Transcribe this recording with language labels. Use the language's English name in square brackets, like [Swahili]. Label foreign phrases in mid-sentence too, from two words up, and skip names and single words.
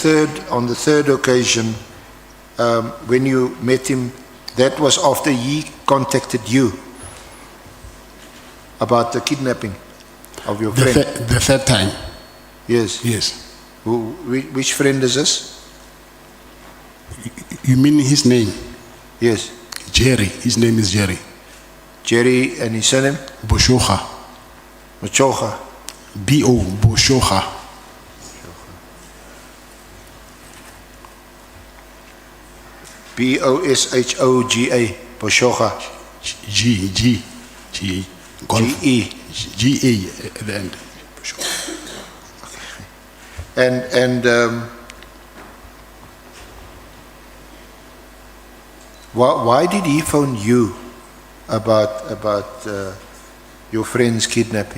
[English] On the third occasion, when you met him, that was after he contacted you about the kidnapping of your friend. The third time? Yes. Yes. Which friend is this? You mean his name? Yes. Jerry. His name is Jerry. Jerry, and his surname? Boshoga. Boshoga. B-O, Boshoga. B-O-S-H-O-G-A, Boshoga. G-E. G-A at the end. And why did he phone you about your friend's kidnapping?